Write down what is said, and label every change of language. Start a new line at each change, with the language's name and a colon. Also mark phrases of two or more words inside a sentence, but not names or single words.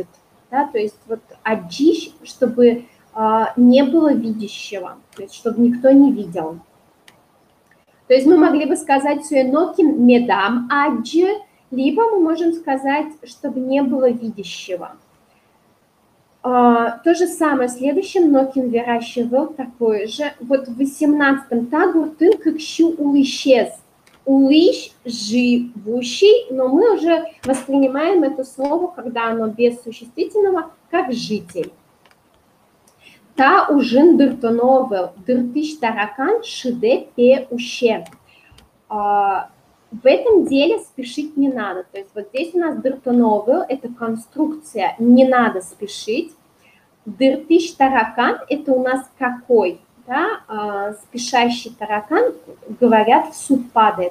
Russian: Да, то есть вот аджиш, чтобы не было видящего, то есть чтобы никто не видел. То есть мы могли бы сказать
Mari: «нокин медам аджи»,
Russian: либо мы можем сказать, чтобы не было видящего. То же самое в следующем «нокин выращивал» такое же. Вот в 18-м
Mari: «тагур тын кыкщу улыщез».
Russian: Улыщ – живущий, но мы уже воспринимаем это слово, когда оно без существительного, как «житель».
Mari: Та ужин дыртоновел, дыртыш таракан шиде пе уще.
Russian: В этом деле спешить не надо. То есть вот здесь у нас дыртоновел – это конструкция, не надо спешить.
Mari: Дыртыш таракан
Russian: – это у нас какой? Да? Спешащий таракан, говорят, в суд падает.